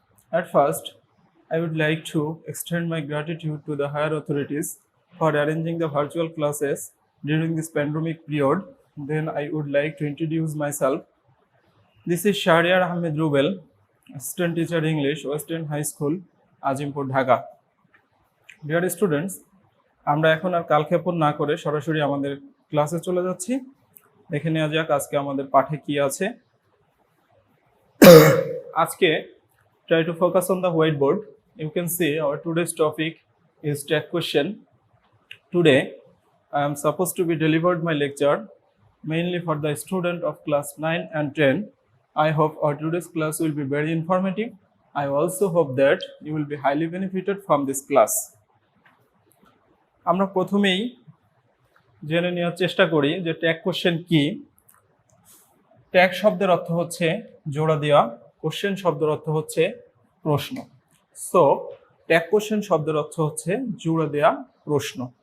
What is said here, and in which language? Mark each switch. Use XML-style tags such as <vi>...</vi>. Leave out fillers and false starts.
<en>At first, I would like to extend my gratitude to the higher authorities for arranging the virtual classes during this pandemic period. Then I would like to introduce myself. This is Shahriar Ahmed Rubel, Assistant Teacher English, Western High School, Azimpur, Dhaka. Dear students,</en> <bn>আমরা এখন আর কালক্ষেপণ না করে সরাসরি আমাদের ক্লাসে চলে যাচ্ছি। দেখে নেওয়া যাক আজকে আমাদের পাঠে কি আছে। আজকে</bn> <en>try to focus on the whiteboard. You can see our today's topic is tag question. Today I am supposed to be delivered my lecture mainly for the student of class 9 and 10. I hope our today's class will be very informative. I also hope that you will be highly benefited from this class.</en> <bn>আমরা প্রথমেই জেনে নেওয়ার চেষ্টা করি যে tag question কি। Tag শব্দের অর্থ হচ্ছে জোড়া দেওয়া, কোশ্চেন শব্দের অর্থ হচ্ছে প্রশ্ন। সো ট্যাগ কোশ্চেন শব্দের অর্থ হচ্ছে জোড়া দেওয়া প্রশ্ন।</bn>